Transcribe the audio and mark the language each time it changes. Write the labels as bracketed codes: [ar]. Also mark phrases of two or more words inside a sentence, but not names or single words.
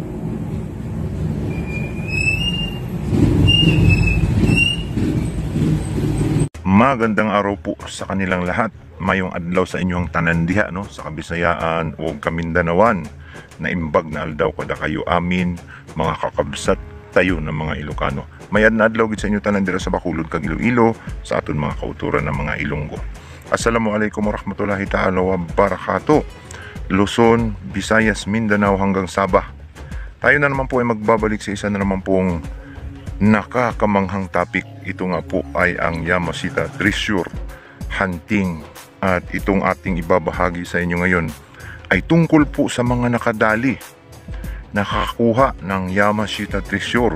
[tl] Magandang araw po sa kanilang lahat. [ceb] Mayong adlaw sa inyong tanan diha, no? Sa Kabisayaan o Kamindanawan. [ilo] Na imbag na aldaw kada kayo amin, mga kakabsat tayo ng mga Ilocano. [hil] Mayad na adlaw gid sa inyo tanan dira sa Bacolod kag Iloilo, sa aton mga kauturan ng mga Ilonggo. [ar] السلام عليكم ورحمة الله تعالى وبركاته. [tl] Luzon, Visayas, Mindanao hanggang Sabah. Tayo na naman po ay magbabalik sa isa na naman pong nakakamanghang topic. Ito nga po ay ang Yamashita Treasure Hunting. At itong ating ibabahagi sa inyo ngayon ay tungkol po sa mga nakadali, nakakuha ng Yamashita Treasure.